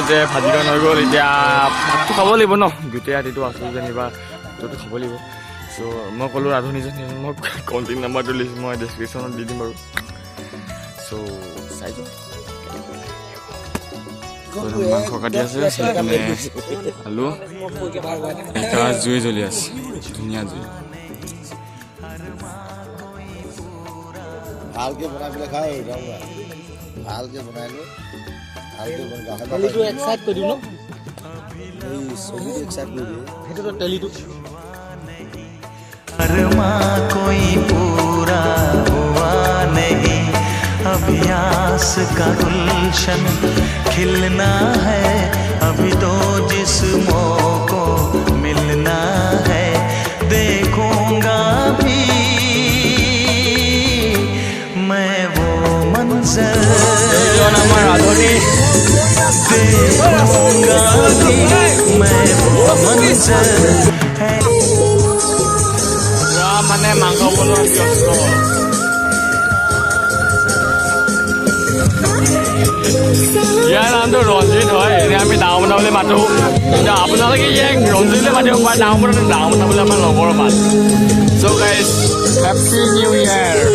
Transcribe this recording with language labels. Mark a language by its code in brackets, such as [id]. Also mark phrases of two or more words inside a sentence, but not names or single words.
[as] যে ভাজিখন হৈ গ'ল এতিয়া ভাতটো খাব লাগিব ন গোটেই ৰাতিটো আছোঁ যেনিবা ভাতটো খাব লাগিব চ' মই ক'লোঁ ৰাধুনীজন মই [en] contact numberটো [as] লিষ্ট মই ডেছক্ৰিপশ্যনত দি দিম বাৰু চ' চাই যাওঁ মাংস কাটি আছে আলু এটা জুই জ্বলি আছে ধুনীয়া জুই ভালকে বনাই পেলাই খাই ভালকে বনাই লৈ তেলিটো এক সাইড কৰি দিওঁ ন এই ছবিটো এক সাইড কৰি দিওঁ সেইটোতো তেলিটো [hi] अरमा कोई पूरा हुआ नहीं अभी आस का गुलशन खिलना है अभी तो जिस्मों को मिलना है देखूंगा भी मैं वो मंजर देखूंगा भी मैं वो मंजर है [as] মানে মাংস বনোৱা ব্যস্ত ইয়াৰ নামটো ৰঞ্জিত হয় এনে আমি ডাঙৰ বনা বুলি মাতোঁ কিন্তু আপোনালোকে ইয়াক ৰঞ্জিতে মাতিব পাৰে ডাঙৰ বনাবলৈ আমাৰ লগৰ মাত চ' গাইজ [en] happy new year